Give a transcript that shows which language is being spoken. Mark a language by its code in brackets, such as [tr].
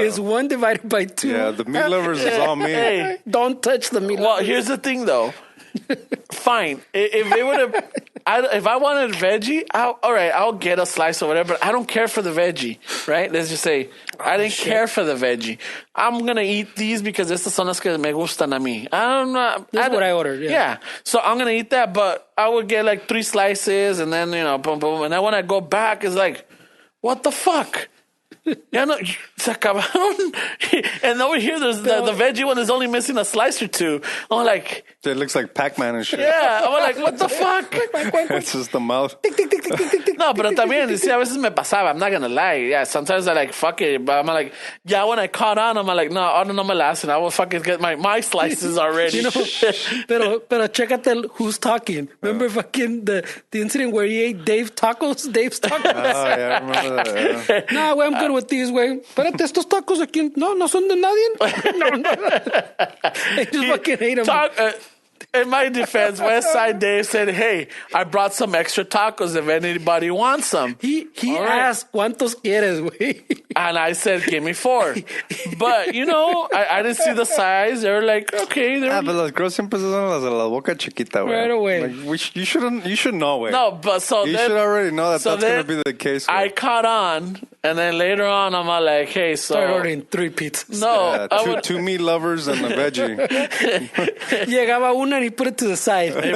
[en] It's 1 divided by 2. Yeah, the meat lovers is all me. Hey, Don't touch the meat. well, here's the thing though. Fine. If they would have, if I wanted veggie, I'll get a slice or whatever. But I don't care for the veggie, right? Let's just say I didn't care for the veggie. I'm gonna eat these because [es] estas son las que me gustan a mí. [en] I don't know. That's what I ordered. Yeah. So I'm gonna eat that, but I would get like 3 slices, and then boom, boom, and then when I go back, it's like, what the fuck? [es] Ya no, se acabaron. [en] And over here, there's the veggie one is only missing a slice or 2. I'm like, It looks like Pac-Man and shit. yeah. I'm like, what the fuck? It's just the mouth. [es] No, pero también, [en] see, [es] a veces me pasaba. [en] I'm not gonna lie. Yeah, sometimes I like, fuck it. But I'm like, yeah, when I caught on, I'm like, no, [es] ahora no me la hacen. [en] I will fucking get my slices already. You know, [es] pero chécate [en] who's talking. Remember fucking the incident where he ate Dave's tacos? Oh, yeah, I remember that. Yeah. No, güey, I'm good with these, güey. [es] Espérate, estos tacos aquí, no son de nadie. No. [en] They just fucking ate them. In my defense, Westside Dave said, hey, I brought some extra tacos if anybody wants some. He All right. asked, [es] ¿cuántos quieres, güey? [en] And I said, give me 4. But, I didn't see the size. They were like, okay. [es] Ah, pero las [en] girls [es] siempre son las de la boca chiquita, güey. [en] Right away. Like, you should know, güey. No, but so You then, should already know that so that's going to then be the case, güey. I caught on, and then later on, I'm all like, hey, so. Started ordering 3 pizzas. No, Yeah, two meat lovers and a veggie. [es] Llegaba una [en] and he put it to the side.